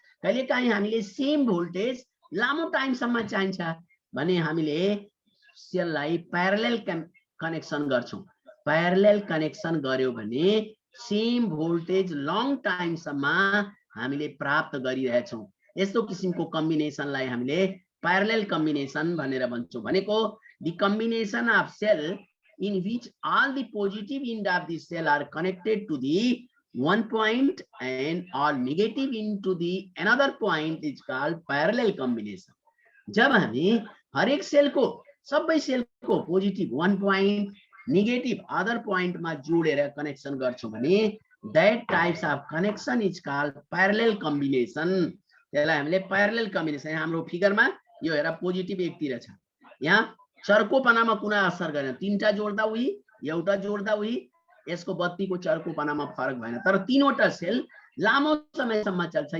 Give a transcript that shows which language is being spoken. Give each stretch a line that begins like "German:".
Nepali: कहिलेकाहीँ हामीले same voltage लामो टाइमसम्म चाहिन्छ भने हामीले सेललाई प्यारलल कनेक्सन गर्छौं। प्यारलल कनेक्सन गर्यो भने सेम भोल्टेज लङ टाइमसम्म हामीले प्राप्त गरिरहेछौं। यस्तो किसिमको कम्बिनेसनलाई हामीले प्यारलल कम्बिनेसन भनेर भन्छौं।
English: भनेको the combination of cell in which all the positive end of the cell are connected to the one point and all negative into the another point is called parallel combination।
Nepali: जब हामी हरेक sale को सबै sale को positive 1 point negative other point मा जोडेर connection गर्छौं भने
English: that types of connection is called parallel combination।
Nepali: त्यसलाई हामीले parallel combination, हाम्रो फिगरमा यो हेर पोजिटिभ एकतिर छ, यहाँ चर्कोपनामा कुनै असर गरेन, तीनटा जोड्दा उही एउटा जोड्दा उही, यसको बत्तीको चर्कोपनामा फरक भएन, तर तीनवटा सेल लामो समयसम्म चल्छ।